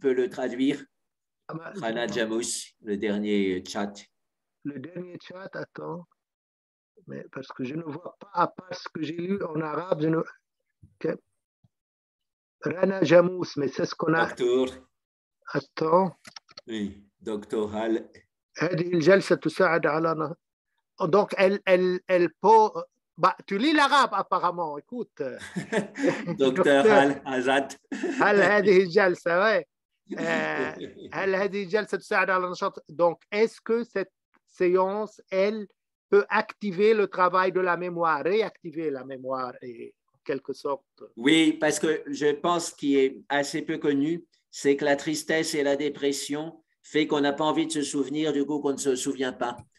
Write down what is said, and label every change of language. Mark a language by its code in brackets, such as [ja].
[fr] Tu peux le traduire. Rana Jamous, le dernier chat. Le dernier chat, attends. Mais parce que je ne vois pas, à part ce que j'ai lu en arabe, Rana Jamous, mais c'est ce qu'on a. Docteur. Attends. Oui, docteur Hal. [ar] هذه الجلسة تساعد على [fr] donc elle peut. Bah, tu lis l'arabe apparemment, écoute. Docteur Hal Azad. [ar] هل هذه الجلسة ouais. هل هذه الجلسة تساعد على النشاط. [fr] Donc est-ce que cette séance elle peut activer le travail de la mémoire, réactiver la mémoire et en quelque sorte. Oui, parce que je pense qu'il est assez peu connu, c'est que la tristesse et la dépression fait qu'on n'a pas envie de se souvenir, du coup qu'on ne se souvient pas.